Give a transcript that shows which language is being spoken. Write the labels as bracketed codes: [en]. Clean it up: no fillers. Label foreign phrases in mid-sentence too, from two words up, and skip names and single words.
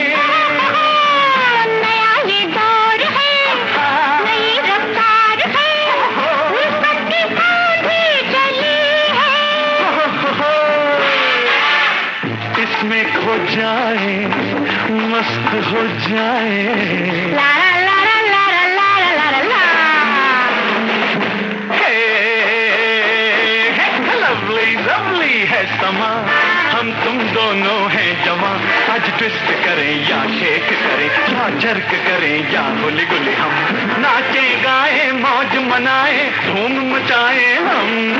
[hi] नया ये दौर है, नई रफ्तार है, उल्फत की आंधी चली है। इसमें खो जाए मस्त हो जाए, ला ला ला ला ला ला ला ला ला। [en] lovely lovely [hi] है समा, हम तुम दोनों हैं जवां, आज ट्विस्ट करें या शेक करें या जर्क करें या गुली गुली, हम नाचे गाए मौज मनाए धूम मचाए हम।